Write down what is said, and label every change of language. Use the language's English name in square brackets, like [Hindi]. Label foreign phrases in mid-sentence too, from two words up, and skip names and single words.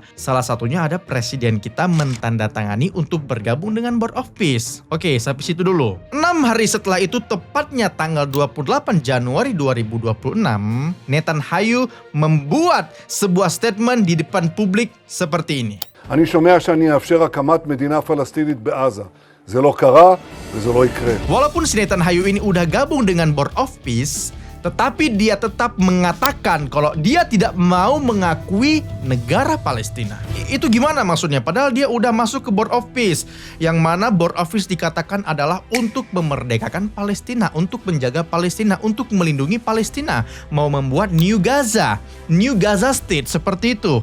[Indonesian] Salah satunya ada presiden kita mentandatangani untuk bergabung dengan Board of Peace. Oke, sampai situ dulu. 6 hari setelah itu, tepatnya tanggal 28 Januari 2026, Netanyahu membuat sebuah statement di depan publik seperti ini. [Hebrew] אני שומע שאני אאפשר הקמת מדינה פלסטינית בעזה. זה לא קרה וזה לא יקרה. [Indonesian] Walaupun si Netanyahu ini udah gabung dengan Board of Peace, tetapi dia tetap mengatakan kalau dia tidak mau mengakui negara Palestina. Itu gimana maksudnya? Padahal dia udah masuk ke Board of Peace, yang mana Board of Peace dikatakan adalah untuk memerdekakan Palestina, untuk menjaga Palestina, untuk melindungi Palestina, mau membuat New Gaza State seperti itu.